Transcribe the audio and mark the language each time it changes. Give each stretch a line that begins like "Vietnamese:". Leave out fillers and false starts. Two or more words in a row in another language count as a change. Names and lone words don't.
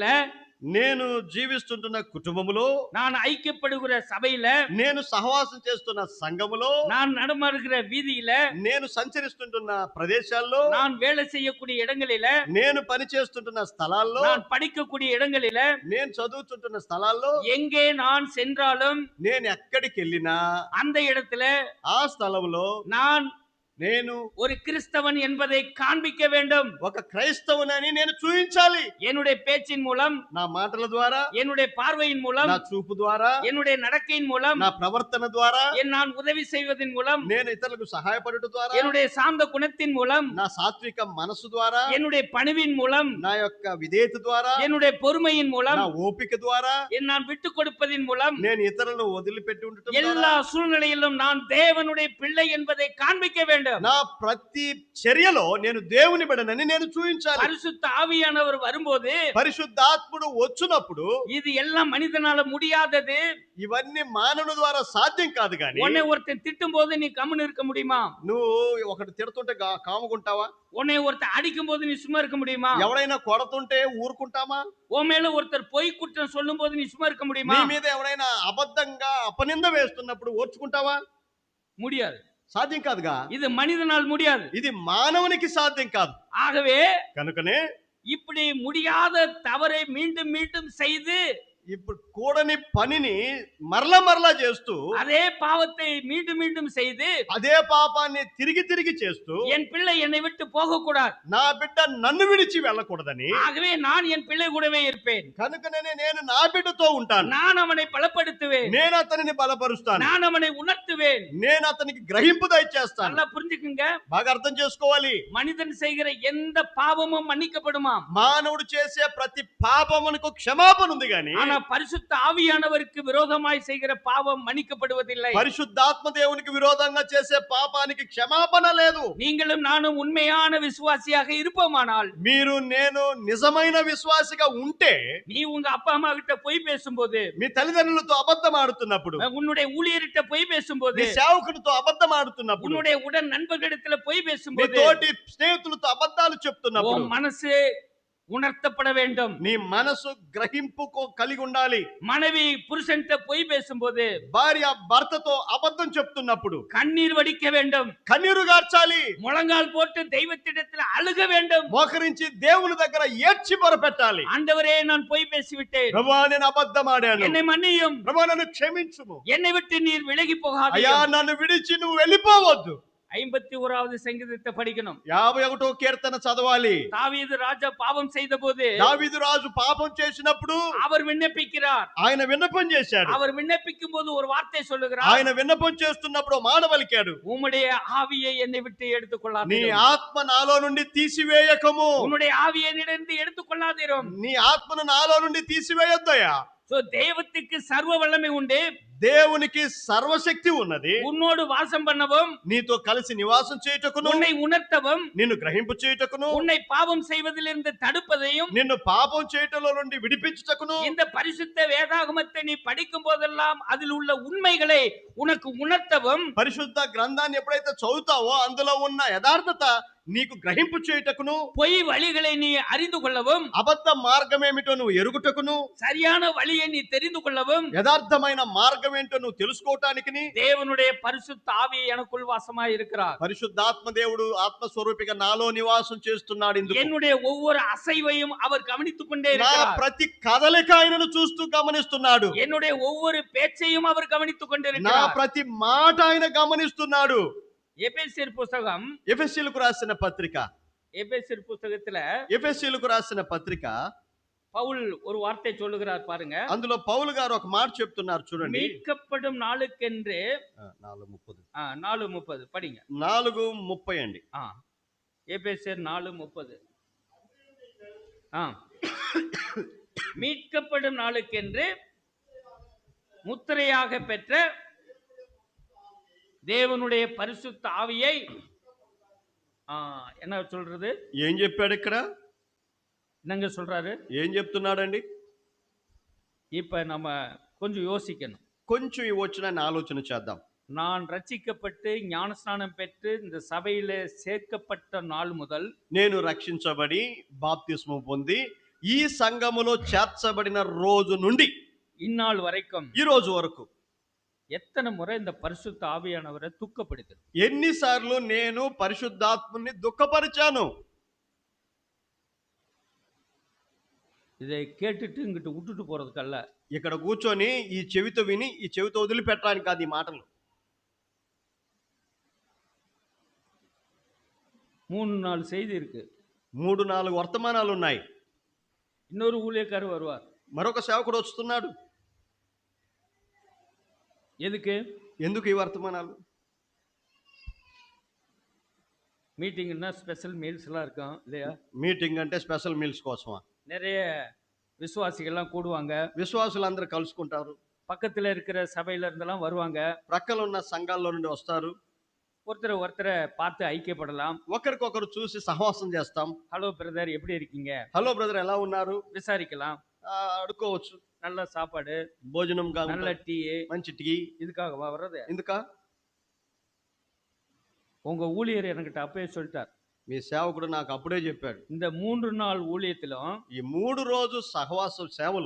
Telugu: నేను జీవిస్తున్న కుటుంబములో,
Tamil: நான் ஐக்கியப்படுகிற సభையில,
Telugu: నేను సహవాసం చేస్తున్న సంఘములో,
Tamil: நான் நடமாடுகிற వీధిயில,
Telugu: నేను సంచరిస్తుంటున్న ప్రదేశాల్లో,
Tamil: நான் வேலை செய்யக்கூடிய இடங்களில,
Telugu: నేను పని చేస్తుంటున్న స్థలాల్లో,
Tamil: நான் படிக்கக்கூடிய இடங்களில,
Telugu: నేను చదువుతుంటున్న స్థలాల్లో,
Tamil: எங்கே நான் சென்றாலும்,
Telugu: నేను ఎక్కడికి వెళ్ళినా
Tamil: அந்த இடத்துல
Telugu: ఆ స్థలంలో
Tamil: நான்
Telugu: నేను
Tamil: ஒரு கிறிஸ்தவன் என்பதை காண்பிக்க வேண்டும்.
Telugu: ఒక క్రైస్తవునని నేను చూపించాలి.
Tamil: என்னுடைய பேச்சின் மூலம்,
Telugu: నా మాటల ద్వారా,
Tamil: என்னுடைய பார்வையின் மூலம்,
Telugu: నా చూపు ద్వారా,
Tamil: என்னுடைய நடக்கையின் மூலம்,
Telugu: నా ప్రవర్తన ద్వారా,
Tamil: நான் உதவி செய்வதன் மூலம்,
Telugu: నేను ఇతరులకు సహాయపడుట ద్వారా,
Tamil: என்னுடைய சாந்த குணத்தின் மூலம்,
Telugu: నా సాత్విక మనసు ద్వారా,
Tamil: என்னுடைய பணிவின் மூலம்,
Telugu: నా యొక్క విధేయత ద్వారా,
Tamil: என்னுடைய பொறுமையின் மூலம்,
Telugu: నా ఓపిక ద్వారా,
Tamil: நான் விட்டு கொடுப்பதின் மூலம்,
Telugu: నేను ఇతరులను వదిలిపెట్టి ఉండటం ద్వారా,
Tamil: எல்லா సూழ்நிலையிலும் நான் தேவனுடைய பிள்ளை என்பதை காண்பிக்க வேண்டும்.
Telugu: నా ప్రతి చర్యలో నేను దేవుని బిడ్డనని నేను చూపించాలి.
Tamil: பரிசுத்த ஆவியானவர் வரும்போது,
Telugu: పరిశుద్ధాత్ముడు వచ్చినప్పుడు,
Tamil: இது எல்லாம் மனிதனால முடியாதது.
Telugu: ఇవన్నీ మానవుని ద్వారా సాధ్యం కాదు. కానీ
Tamil: உன்னை ஒருத்தன் திட்டும் போது நீ கம்முன்னு இருக்க முடியுமா?
Telugu: నువ్వు ఒకటి తిడుతుంటే కాముకుంటావా?
Tamil: உன்னை ஒருத்தர் அடிக்கும் போது நீ சும்மா இருக்க முடியுமா?
Telugu: ఎవడైనా కొడుతుంటే ఊరుకుంటామా?
Tamil: உன் மேல ஒருத்தர் பொய் குற்றம் சொல்லும் போது நீ சும்மா இருக்க முடியுமா?
Telugu: నీ మీద ఎవడైనా అబద్ధంగా అపనింద వేస్తున్నప్పుడు ఓర్చుకుంటావా?
Tamil: முடியாது.
Telugu: సాధ్యం కాదుగా.
Tamil: இது మనిదనాల్ முடியாது.
Telugu: ఇది మానవునికి సాధ్యం కాదు.
Tamil: ஆகவே
Telugu: కనుకనే
Tamil: இப்படி முடியாத தவறை மீண்டும் மீண்டும் செய்து,
Telugu: ఇప్పుడు కూడని పనిని మరలా చేస్తూ,
Tamil: அதே பாவத்தை மீண்டும் மீண்டும் செய்து,
Telugu: అదే పాపాన్ని తిరిగి చేస్తూ,
Tamil: என் பிள்ளை என்னை விட்டு போக கூடாது,
Telugu: నా బిడ్డ నన్ను విడిచి వెళ్ళకూడదని,
Tamil: ஆகவே நான் என் பிள்ளை கூடவே இருப்பேன்,
Telugu: కనుకనే నేను నా బిడ్డతో ఉంటాను,
Tamil: நான் அவனை பலப்படுத்துவேன்,
Telugu: నేను అతనిని బలపరుస్తాను,
Tamil: நான் அவனை உணர்த்துவேன்,
Telugu: నేను అతనికి గ్రహింపు దయచేస్తాను.
Tamil: நல்லா புரிஞ்சுக்குங்க.
Telugu: బాగా అర్థం చేసుకోవాలి.
Tamil: மனிதன் செய்கிற எந்த பாவமும் மன்னிக்கப்படுமா?
Telugu: మానవుడు చేసే ప్రతి పాపమునకు క్షమాపణ ఉంది. కానీ
Tamil: ஆனா பரிசுத்த ஆவியானவருக்கு விரோதமாய் செய்கிற பாவம் மன்னிக்கப்படுவதில்லை.
Telugu: పరిశుద్ధాత్మ దేవునికి విరోధంగా చేసే పాపానికి క్షమాపణ లేదు.
Tamil: நீங்களும் நானும் உண்மையான விசுவாசியாக இருப்போமானால்,
Telugu: మీరు నేను నిజమైన విశ్వాసిగా ఉంటే,
Tamil: நீ உங்க அப்பா அம்மா கிட்ட போய் பேசும்போது,
Telugu: మీ తల్లిదండ్రులతో అబద్ధం ఆడుతున్నప్పుడు,
Tamil: உன்னுடைய ஊழியர்கிட்ட போய் பேசும்போது,
Telugu: మీ సేవకుడితో అబద్ధం ఆడుతున్నప్పుడు,
Tamil: உன்னுடைய உடன் நண்பர்களிடத்துல போய்
Telugu: మీ
Tamil: பேசும்போது,
Telugu: తోటి స్నేహితులతో అబద్ధాలు చెప్తున్నప్పుడు,
Tamil: உன் மனசு உணர்த்தப்பட வேண்டும்.
Telugu: నీ మనసు గ్రహింపు కలిగి ఉండాలి.
Tamil: மனைவி புருஷன்கிட்ட பொய் பேசும்போது
Telugu: భార్య భర్తతో అబద్ధం చెప్తున్నప్పుడు
Tamil: கண்ணீர் வடிக்க வேண்டும்.
Telugu: కన్నీరు గార్చాలి.
Tamil: முழங்கால் போட்டு தெய்வத்திடத்தில் அழுக வேண்டும்.
Telugu: మోకరించి దేవుని దగ్గర ఏడ్చి మొరపెట్టాలి.
Tamil: ஆண்டவரே, நான் பொய் பேசிவிட்டேன்,
Telugu: ప్రభువా నేను అబద్ధం ఆడాను,
Tamil: என்னை మన్నిயும்,
Telugu: ప్రభువా నన్ను క్షమించుము,
Tamil: என்னை விட்டு நீர் விலகி
Telugu: అయ్యా
Tamil: போகாதீர்.
Telugu: నన్ను విడిచి నువ్వు వెళ్ళిపోవద్దు.
Tamil: 51வது சங்கீதத்தை படிக்கணும்.
Telugu: 51వ కీర్తన చదవాలి.
Tamil: தாவீது ராஜா பாவம் செய்தபோது
Telugu: దావీదు రాజు పాపం చేసినప్పుడు
Tamil: அவர் విన్నపిக்கிறார்.
Telugu: ఆయన విన్నపం చేశాడు.
Tamil: அவர் விண்ணப்பிக்கும் போது ஒரு வார்த்தை சொல்லுகிறார்.
Telugu: ఆయన విన్నపం చేస్తున్నప్పుడు మాట పలికాడు,
Tamil: உம்முடைய ஆவியை என்னை விட்டு
Telugu: నీ
Tamil: எடுத்துக்கொள்ளாதீரும்.
Telugu: ఆత్మ నాలో నుండి తీసివేయకము.
Tamil: உன்னுடைய ஆவியை என்னிடந்து எடுத்துக்கொள்ளாதீரும்.
Telugu: నీ ఆత్మను నాలో నుండి తీసివేయొద్దయ్యా.
Tamil: சோ தெய்வத்துக்கு சர்வ வல்லமை உண்டு.
Telugu: దేవునికి సర్వశక్తి ఉన్నది.
Tamil: உன்னோடு வாசம் பண்ணவும்,
Telugu: నీతో కలిసి నివాసం చేయుటకును,
Tamil: உன்னை உணர்த்தவும்,
Telugu: నిన్ను గ్రహింపు చేయుటకును,
Tamil: உன்னை பாவம் செய்வதிலிருந்து தடுப்பதையும்,
Telugu: నిన్ను పాపం చేయటంలో నుండి విడిపించుటకును,
Tamil: இந்த பரிசுத்த வேதாகமத்தை நீ படிக்கும் போதெல்லாம் அதில் உள்ள உண்மைகளை உனக்கு உணர்த்தவும்,
Telugu: పరిశుద్ధ గ్రంథాన్ని ఎప్పుడైతే చదువుతావో అందులో ఉన్న యథార్థత నీకు గ్రహింపు చేయుటకును,
Tamil: பொய் வழிகளை நீ அறிந்து கொள்ளவும்,
Telugu: అబద్ధ మార్గం ఏమిటో నువ్వు ఎరుగుటకును,
Tamil: சரியான வழியை நீ தெரிந்து கொள்ளவும்,
Telugu: యథార్థమైన మార్గం ఏంటో నువ్వు తెలుసుకోవటానికి
Tamil: தேவனுடைய பரிசுத்த ஆவி எனக்குள் வாசமாய் இருக்கிறார்.
Telugu: పరిశుద్ధాత్మ దేవుడు ఆత్మస్వరూపిగా నాలో నివాసం చేస్తున్నాడు. ఇందుకు
Tamil: என்னுடைய ஒவ்வொரு அசைவையும் அவர் கவனித்துக் கொண்டே
Telugu: నా
Tamil: இருக்கிறார்.
Telugu: ప్రతి కదలిక ఆయనను చూస్తూ గమనిస్తున్నాడు.
Tamil: என்னுடைய ஒவ்வொரு பேச்சையும் அவர் கவனித்துக்
Telugu: నా
Tamil: கொண்டிருக்கிறார்.
Telugu: ప్రతి మాట ఆయన గమనిస్తున్నాడు.
Tamil: எபேசியர் புஸ்தகம்,
Telugu: ఎఫెసీయులకు రాసిన పత్రిక,
Tamil: எபேசியர் புஸ்தகத்துல
Telugu: ఎఫెసీయులకు రాసిన పత్రిక,
Tamil: பவுல் ஒரு வார்த்தை சொல்லுகிறார் பாருங்க.
Telugu: అందులో పౌలు గారు ఒక మాట చెప్తున్నారు చూడండి.
Tamil: மீட்கப்படும் நாளுக்கென்று 4:30 4:30 படிங்க.
Telugu: 4:30 అండి.
Tamil: எபேசியர் 4:30. மீட்கப்படும் நாளுக்கென்று முத்திரையாக பெற்ற தேவனுடைய பரிசுத்த ஆவியை என்ன சொல்றது?
Telugu: ఏం చెప్పాడు ఇక్కడ?
Tamil: என்னங்க சொல்றாரு?
Telugu: ఏం చెప్తున్నాడండి?
Tamil: இப்ப நம்ம கொஞ்சம் யோசிக்கணும்.
Telugu: కొంచెం ఈ వచనాన్ని ఆలోచన చేద్దాం.
Tamil: நான் ரட்சிக்கப்பட்டு ஞானஸ்நானம் பெற்று இந்த சபையில சேர்க்கப்பட்ட நாள் முதல்,
Telugu: నేను రక్షించబడి బాప్తిస్మం పొంది ఈ సంఘములో చేర్చబడిన రోజు నుండి
Tamil: இந்நாள் வரைக்கும்
Telugu: ఈ రోజు వరకు
Tamil: எத்தனை முறை இந்த பரிசுத்த ஆவியானவரை துக்கப்படுத்துது?
Telugu: ఎన్నిసార్లు నేను పరిశుద్ధాత్మని దుఃఖపరిచాను.
Tamil: இதை கேட்டுட்டு இங்கிட்டு விட்டுட்டு போறதுக்கல்ல.
Telugu: ఇక్కడ కూర్చొని ఈ చెవితో విని ఈ చెవితో వదిలిపెట్టడానికి కాదు ఈ మాటలు.
Tamil: 3-4 செய்தி இருக்கு.
Telugu: 3-4 వర్తమానాలు ఉన్నాయి.
Tamil: இன்னொரு ஊழியக்காரர் வருவார்.
Telugu: మరొక సేవకుడు వస్తున్నాడు.
Tamil: எதுக்கு?
Telugu: ఎందుకు ఈ వర్తమానాలు?
Tamil: மீட்டிங்னா
English: special meals
Tamil: எல்லாம் இருக்கும் இல்லையா?
Telugu: మీటింగ్ అంటే
English: special meals
Telugu: కోసమా?
Tamil: நிறைய விசுவாசிகள்லாம் கூடுவாங்க.
Telugu: విశ్వాసులందరూ కలుసుకుంటారు.
Tamil: பக்கத்துல இருக்கிற சபையில இருந்தெல்லாம் வருவாங்க.
Telugu: ప్రక్కల ఉన్న సంఘాల్లో నుండి వస్తారు.
Tamil: ஒருத்தரை பார்த்து ஐக்கியப்படலாம்.
Telugu: ఒకరికొకరు చూసి సహవాసం చేస్తాం.
English: hello brother,
Tamil: எப்படி இருக்கீங்க?
English: hello brother
Telugu: ఎలా ఉన్నారు
Tamil: விசாரிக்கலாம்.
Telugu: అడుకోవచ్చు.
Tamil: நல்ல சாப்பாடு,
Telugu: భోజనం
Tamil: நல்ல டீ,
Telugu: మంచి టీ.
Tamil: இதுக்காகவா வர்றது?
Telugu: ఎందుకా?
Tamil: உங்க ஊழியர் என்கிட்ட அப்பவே சொல்லிட்டார்.
Telugu: మీ సేవకుడు నాకు అప్పుడే చెప్పాడు.
Tamil: இந்த 3 நாள் ஊழியத்திலும்
Telugu: ఈ 3 రోజు సహవాస సేవలో